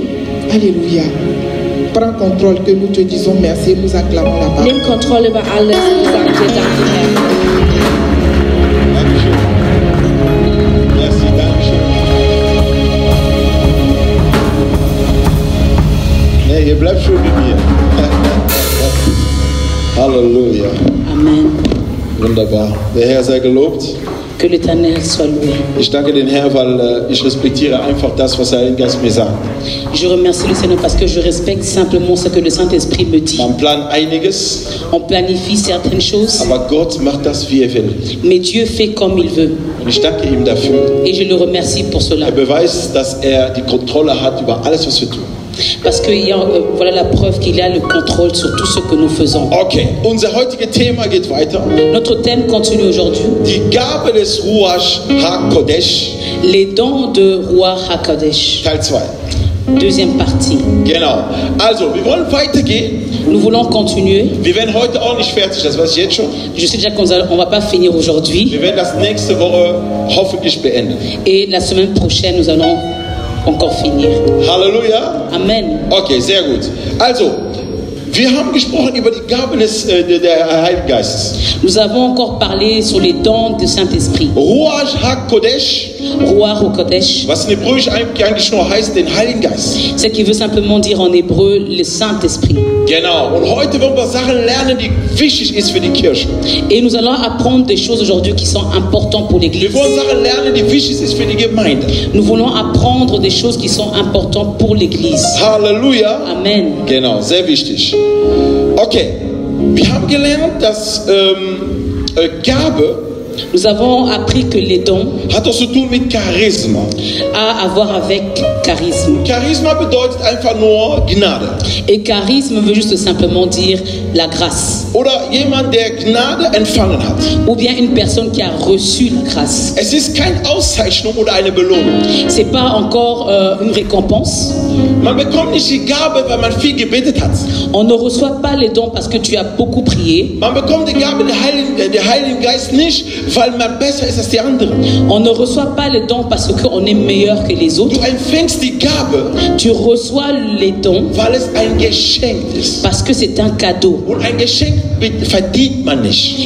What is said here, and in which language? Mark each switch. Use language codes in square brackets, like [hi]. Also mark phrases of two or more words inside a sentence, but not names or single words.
[fr] Alléluia, prends contrôle, que nous te disons merci, nous acclamons la parole. [de] nimm Kontrolle über alles und wir sagen dir Danke, Herr. Dankeschön. Merci, Dankeschön. Nee, ihr bleibt schon mit mir. Halleluja. Amen. Wunderbar. Der Herr sei gelobt. [fr] Que l'Éternel soit loué. [de] Ich danke den Herrn, weil ich respektiere einfach das, was der Heilige Geist mir sagt. [fr] Je remercie le Seigneur parce que je respecte simplement ce que le Saint-Esprit me dit. [de] Man plant einiges, [fr] On planifie certaines choses, [de] aber Gott macht das, wie er will. [fr] mais Dieu fait comme il veut. [de] Und ich danke ihm dafür. [fr] Et je le remercie pour cela. [de] Er beweist, dass er die Kontrolle hat über alles, was wir tun. [fr] Parce que voilà la preuve qu'il a le contrôle sur tout ce que nous faisons. [de] Okay, unser heutiges Thema geht weiter. [fr] Notre thème continue aujourd'hui. [de] Die Gabe des Ruach HaKodesh, [fr] Les dons de Ruach HaKodesh. [de] Teil 2. [fr] Deuxième partie. [de] Genau. Also, wir wollen weitergehen. [fr] Nous voulons continuer. [de] Wir werden heute auch nicht fertig, das weiß ich jetzt schon. [fr] Je sais déjà qu'on ne va pas finir aujourd'hui. [de] Wir werden das nächste Woche hoffentlich beenden. [fr] Et la semaine prochaine, nous allons encore finir. [de] Halleluja. Amen. Okay, sehr gut. Also, wir haben gesprochen über die Gabe des Heiligen Geistes. [fr] Nous avons encore parlé sur les dons du Saint-Esprit. [de] Ruach HaKodesh, [fr] Ruach HaKodesh, [de] was in Hebräisch eigentlich nur heißt, den Heiligen Geist. [fr] ce qui veut simplement dire en hébreu le Saint-Esprit. [de] Genau. Und heute wollen wir Sachen lernen, die wichtig ist für die Kirche. [fr] Et nous allons apprendre des choses aujourd'hui qui sont importantes pour [de] Wir [fr] l'Église. [de] wollen Sachen lernen, die wichtig ist für die Gemeinde. [fr] Nous voulons apprendre des choses qui sont importantes pour l'Église. [de] Halleluja. Amen. Genau, sehr wichtig. Okay, wir haben gelernt, dass Gabe [fr] Nous avons appris que les dons [de] hat was zu tun mit Charisma. [fr] a à voir avec charisme. [de] Charisma bedeutet einfach nur Gnade. [fr] Et charisme veut juste simplement dire la grâce. [de] Oder jemand, der Gnade empfangen hat. [fr] Ou bien une personne qui a reçu la grâce. [de] Es ist keine Auszeichnung oder eine Belohnung. [fr] C'est pas encore une récompense. [de] Man bekommt nicht die Gabe, weil man viel gebetet hat. [fr] On ne reçoit pas les dons parce que tu as beaucoup prié. [de] Man bekommt die Gabe der Heiligen Geist nicht, weil man besser ist als die anderen. [fr] On ne reçoit pas les dons parce qu'on est meilleur que les autres. [de] Du empfängst die Gabe, [fr] Tu reçois les dons [de] weil es ein Geschenk ist. [fr] parce que c'est un cadeau. [de] Und ein Geschenk verdient man nicht.